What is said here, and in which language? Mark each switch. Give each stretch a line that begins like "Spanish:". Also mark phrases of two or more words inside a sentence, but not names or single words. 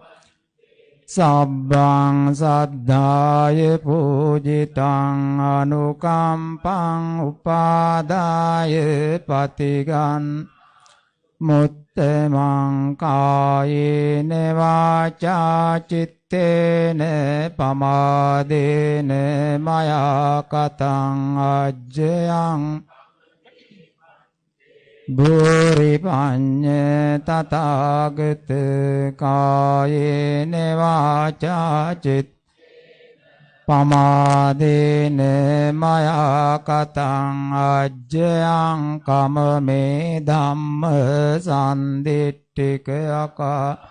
Pali: සබ්බං සද්ධාය පූජිතං අනුකම්පං උපාදාය පතිගන් මුත්තමං කායේන වාචා චිත්තේන පමාදේන මයා කතං අජ්ජයං භූරි පඤ්ඤ තථාගත කායේන වාචා චිත් පමාදේන මයා කතං අජ්ජයං කමමේ ධම්ම සම්දිට්ඨික අකා